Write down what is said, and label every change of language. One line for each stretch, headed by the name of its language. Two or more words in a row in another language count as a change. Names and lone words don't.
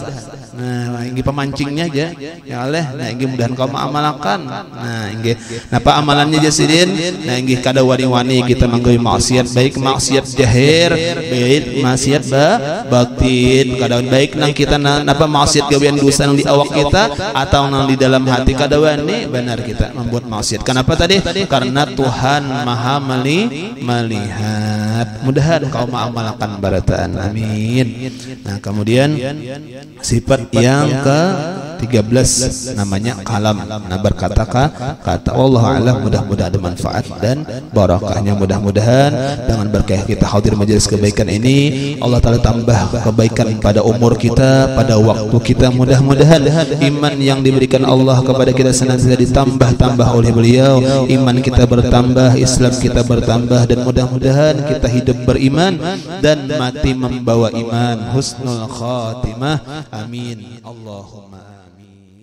Banjar: Nah ini pemancingnya aja ya oleh nah ini mudahan kau mengamalkan nah ini napa amalannya jasidin nah ini kada wani-wani kita menggawi maksiat baik maksiat jahir baik maksiat batin kada baik nang kita napa maksiat gawean dosa nang di awak kita atau nang di dalam hati kada wani benar kita membuat maksiat. Kenapa tadi?
Indonesian: Karena Tuhan Maha melihat.
Banjar: Mudahan kau mengamalkan barataan.
Indonesian: Amin. Nah, kemudian sifat yang ke-13 namanya kalam. Nah, berkata kata Allah alam mudah-mudahan ada manfaat dan barakahnya mudah-mudahan dengan berkah kita hadir majelis kebaikan ini Allah Taala tambah kebaikan pada umur kita, pada waktu kita mudah-mudahan iman yang diberikan Allah kepada kita senantiasa ditambah-tambah oleh beliau, iman kita bertambah, Islam kita bertambah dan mudah-mudahan kita hidup beriman dan mati membawa iman
Arabic: husnul khatimah amin Allahumma amin.